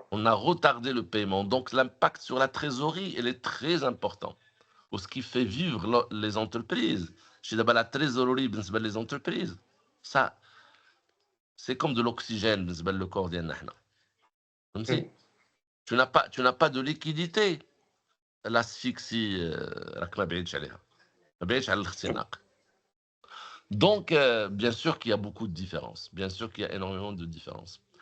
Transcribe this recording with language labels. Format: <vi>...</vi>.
<fr>on a retardé le paiement. Donc l'impact sur la trésorerie, elle est très important. Pour ce qui fait vivre les entreprises. Je dis la trésorerie, les entreprises. Ça, c'est comme de l'oxygène, le corps</fr> <ar>ديالنا حنا.</ar> <fr>Comme si tu n'as pas de liquidité.</fr> <ar>L'asphyxie, راك ما بعيدش عليها. ما بعيدش على الاختناق.</ar> <fr>Donc, bien sûr qu'il y a beaucoup de différences. Bien sûr qu'il y a énormément de différences.</fr>